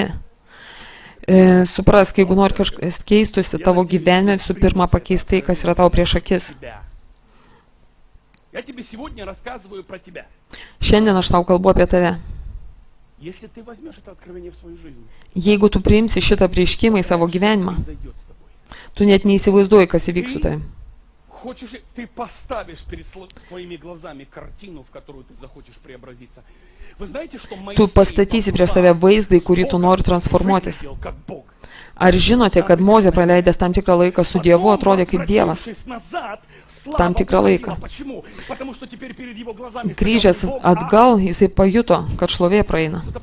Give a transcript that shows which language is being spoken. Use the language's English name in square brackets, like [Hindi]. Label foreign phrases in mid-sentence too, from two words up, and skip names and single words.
[Lithuanian] Suprask, jeigu nori kažkas keistusi tavo gyvenime, visų pirma pakeis tai, kas yra tau prieš akis. Šiandien aš tau kalbu apie tave. Jeigu tu priimsi šitą prieškimą į savo gyvenimą, tu net neįsivaizduoji, kas įvyks su tavim. [Russian] Хочешь, ты поставишь перед своими глазами картину, в которую ты захочешь преобразиться. Вы знаете, что [Lithuanian] Tu pastatysi prieš save vaizdą, į kurį tu nori transformuotis. Ar žinote, kad Mozė praleidęs tam tikrą laiką su Dievu atrodė kaip Dievas? Tam tikrą laiką. Grįžęs atgal, jisai pajuto, kad šlovė praeina.